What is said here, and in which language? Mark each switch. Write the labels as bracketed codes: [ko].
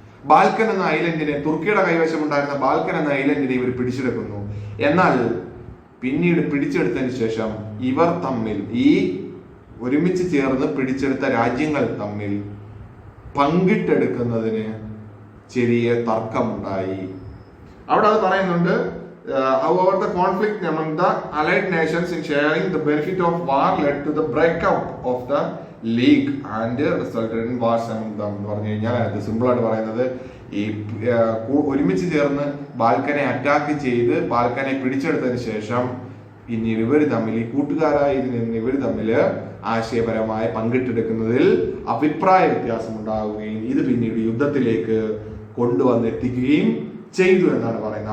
[ml] Balkan എന്ന ഐലൻഡിനെ, തുർക്കിയുടെ കൈവശം ഉണ്ടായിരുന്ന ബാൽക്കൻ എന്ന ഐലൻഡിനെ ഇവർ പിടിച്ചെടുക്കുന്നു. എന്നാൽ പിന്നീട് പിടിച്ചെടുത്തതിന് ശേഷം ഇവർ തമ്മിൽ, ഈ ഒരുമിച്ച് ചേർന്ന് പിടിച്ചെടുത്ത രാജ്യങ്ങൾ തമ്മിൽ പങ്കിട്ടെടുക്കുന്നതിന് ചെറിയ തർക്കമുണ്ടായി. അവിടെ അത് പറയുന്നുണ്ട്, [en] however the conflict among the allied nations in sharing the benefit of war led to the breakup of the league and resulted in wars among them. [ml] എന്ന് പറഞ്ഞു കഴിഞ്ഞാൽ അത് സിമ്പിൾ ആയിട്ട് പറയുന്നത്, ഈ ഒരുമിച്ച് ചേർന്ന് ബാൽക്കനെ അറ്റാക്ക് ചെയ്ത് ബാൽക്കനെ പിടിച്ചെടുത്തതിന് ശേഷം പിന്നീട് ഇവർ തമ്മിൽ, ഈ കൂട്ടുകാരായി ഇവർ തമ്മിൽ ആശയപരമായി പങ്കിട്ടെടുക്കുന്നതിൽ അഭിപ്രായ വ്യത്യാസം ഉണ്ടാവുകയും ഇത് പിന്നീട് യുദ്ധത്തിലേക്ക് കൊണ്ടുവന്നെത്തിക്കുകയും ചെയ്തു എന്നാണ് പറയുന്നത്.